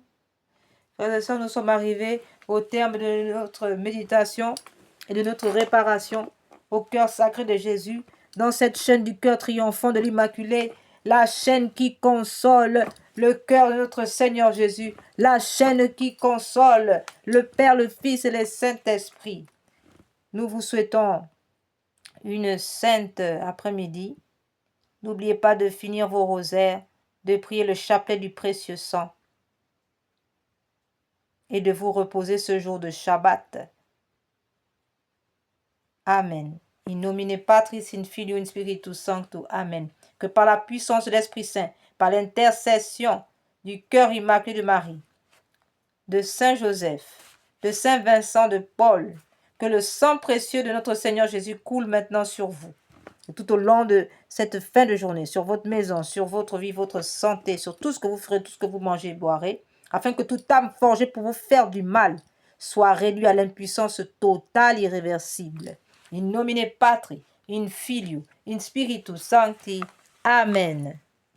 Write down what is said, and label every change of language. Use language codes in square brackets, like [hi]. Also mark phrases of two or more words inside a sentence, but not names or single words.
[fr] Frères et sœurs, nous sommes arrivés au terme de notre méditation et de notre réparation au cœur sacré de Jésus, dans cette chaîne du cœur triomphant de l'Immaculée, la chaîne qui console le cœur de notre Seigneur Jésus, la chaîne qui console le Père, le Fils et le Saint-Esprit. Nous vous souhaitons une sainte après-midi. N'oubliez pas de finir vos rosaires, de prier le chapelet du précieux sang et de vous reposer ce jour de Shabbat. Amen. [la] In nomine Patris, in Filio, in Spiritus Sancto. Amen. [fr] Que par la puissance de l'Esprit Saint, par l'intercession du cœur immaculé de Marie, de Saint Joseph, de Saint Vincent de Paul, que le sang précieux de notre Seigneur Jésus coule maintenant sur vous. Et tout au long de cette fin de journée, sur votre maison, sur votre vie, votre santé, sur tout ce que vous ferez, tout ce que vous mangez et boirez, afin que toute âme forgée pour vous faire du mal soit réduite à l'impuissance totale, irréversible. [la] In nomine Patri, in Filio, in Spiritus Sancti. Amen.